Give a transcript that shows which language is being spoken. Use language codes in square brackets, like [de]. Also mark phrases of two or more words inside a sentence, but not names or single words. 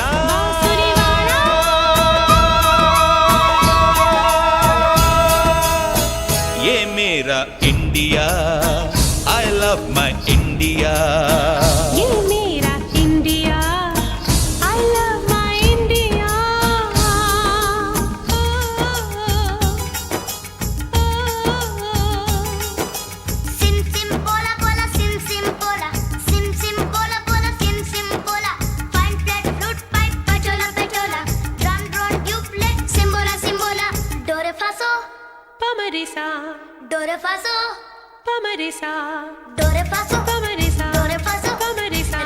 [hi] बांसुरी वाला। ये मेरा इंडिया, [en] I love my India. [hi] ये मेरा इंडिया, [en] I love my India. Sim sim bola bola, sim sim bola, sim sim bola bola, sim sim bola. Fine flat flute pipe, pachola pachola, drum drone tube simbola simbola. Do re fa so, pa ma re sa. Do re fa so, pa ma re sa. Do re fa so, pa ma re sa. Do re fa so, pa ma re sa.